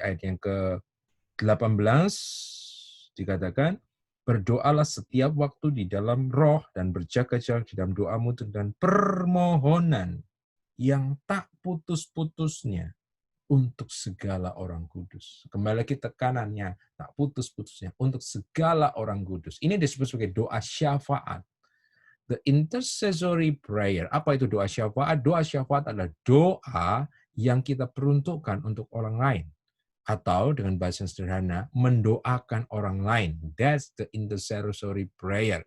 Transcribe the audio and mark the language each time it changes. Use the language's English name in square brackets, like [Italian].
[Indonesian] Ayat yang ke-18 dikatakan, berdoalah setiap waktu di dalam roh dan berjaga-jaga di dalam doamu dan permohonan yang tak putus-putusnya untuk segala orang kudus. Kembali lagi tekanannya, tak putus-putusnya untuk segala orang kudus. Ini disebut sebagai doa syafaat. [English] The intercessory prayer. [Indonesian] Apa itu doa syafaat? Doa syafaat adalah doa yang kita peruntukkan untuk orang lain. Atau dengan bahasa sederhana, mendoakan orang lain. [English] That's the intercessory prayer.